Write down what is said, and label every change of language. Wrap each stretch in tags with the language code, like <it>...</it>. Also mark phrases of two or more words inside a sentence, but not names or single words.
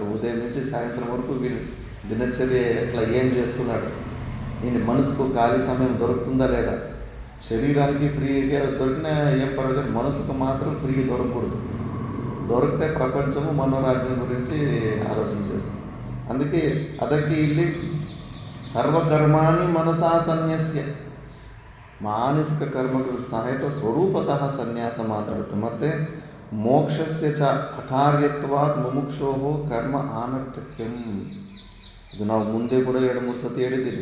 <te>ఉదయం నుంచి సాయంత్రం వరకు వీళ్ళు దినచర్య ఎట్లా ఏం చేస్తున్నాడు, ఈయన మనసుకు ఖాళీ సమయం దొరుకుతుందా లేదా. శరీరానికి ఫ్రీగా దొరికినా ఏం పర్వాలేదు, మనసుకు మాత్రం ఫ్రీగా దొరకకూడదు. దొరికితే ప్రపంచము మనోరాజ్యం గురించి ఆలోచన చేస్తాం.</te> <kn>అందుకే ಅದಕ್ಕೆ ಇಲ್ಲಿ</kn> <sa>ಸರ್ವಕರ್ಮಾಣಿ ಮನಸಾ ಸನ್ಯಸ್ಯ,</sa> <kn>ಮಾನಸಿಕ ಕರ್ಮಗಳು ಸಹಿತ ಸ್ವರೂಪತಃ ಸನ್ಯಾಸ ಮಾತಾಡುತ್ತೆ.</kn> <sa>ಮತ್ತು ಮೋಕ್ಷಸ್ಯ ಚ ಅಕಾರ್ಯತ್ವಾತ್ ಮುಮುಕ್ಷೋಹೋ ಕರ್ಮ ಅನರ್ಥಕ್ಯಂ.</sa> <kn>ಇದು ನಾವು ಮುಂದೆ ಕೂಡ 2-3 ಸತಿ ಹೇಳಿದ್ದೀವಿ.</kn>